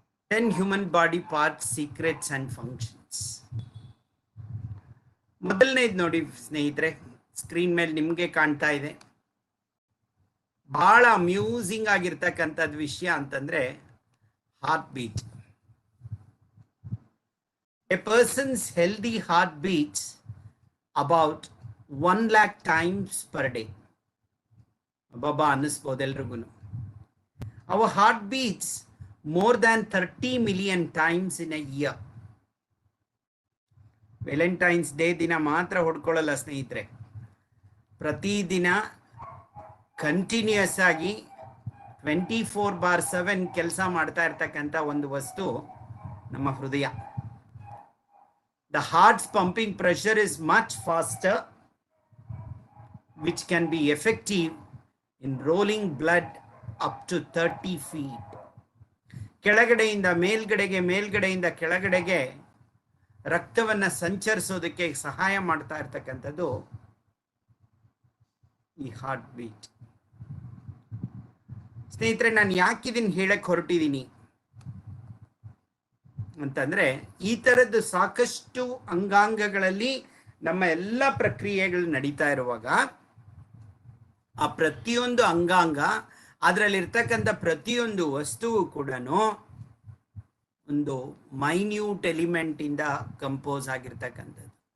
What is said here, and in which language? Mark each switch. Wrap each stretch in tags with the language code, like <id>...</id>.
<en>10 human body parts, secrets and functions.</en> <kn>ಮೊದಲನೇದು ನೋಡಿ ಸ್ನೇಹಿತರೆ, ಸ್ಕ್ರೀನ್ ಮೇಲೆ ನಿಮ್ಗೆ ಕಾಣ್ತಾ ಇದೆ. ಬಹಳ ಅಮ್ಯೂಸಿಂಗ್ ಆಗಿರ್ತಕ್ಕಂಥದ್ದು ವಿಷಯ ಅಂತಂದ್ರೆ heart beat.</kn> <en>A person's healthy heart beats about 1 lakh times per day.</en> <kn>Baba ಅನ್ನಿಸ್ಬೋದು ಎಲ್ರಿಗೂ.</kn> <en>Our heart beats more than 30 million times in a year.</en> <kn>Valentine's day ದಿನ ಮಾತ್ರ ಹೊಡ್ಕೊಳ್ಳಲ್ಲ ಸ್ನೇಹಿತರೆ, ಪ್ರತಿದಿನ ಕಂಟಿನ್ಯೂಸ್ ಆಗಿ 24/7 ಕೆಲಸ ಮಾಡ್ತಾ ಇರ್ತಕ್ಕಂಥ ಒಂದು ವಸ್ತು ನಮ್ಮ ಹೃದಯ.</kn> <en>The heart's pumping pressure is much faster, which can be effective in rolling blood up to 30 feet.</en> <kn>ಕೆಳಗಡೆಯಿಂದ ಮೇಲ್ಗಡೆಗೆ, ಮೇಲ್ಗಡೆಯಿಂದ ಕೆಳಗಡೆಗೆ ರಕ್ತವನ್ನು ಸಂಚರಿಸೋದಕ್ಕೆ ಸಹಾಯ ಮಾಡ್ತಾ ಇರ್ತಕ್ಕಂಥದ್ದು ಈ ಹಾರ್ಟ್ ಬೀಟ್. ಸ್ನೇಹಿತರೆ, ನಾನು ಯಾಕಿದನ್ನು ಹೇಳಕ್ ಹೊರಟಿದ್ದೀನಿ ಅಂತಂದ್ರೆ, ಈ ತರದ್ದು ಸಾಕಷ್ಟು ಅಂಗಾಂಗಗಳಲ್ಲಿ ನಮ್ಮ ಎಲ್ಲ ಪ್ರಕ್ರಿಯೆಗಳು ನಡೀತಾ ಇರುವಾಗ ಆ ಪ್ರತಿಯೊಂದು ಅಂಗಾಂಗ, ಅದರಲ್ಲಿರ್ತಕ್ಕಂಥ ಪ್ರತಿಯೊಂದು ವಸ್ತುವು ಕೂಡ ಒಂದು ಮೈನ್ಯೂಟ್ ಎಲಿಮೆಂಟ್ ಇಂದ ಕಂಪೋಸ್ ಆಗಿರ್ತಕ್ಕಂಥದ್ದು.</kn>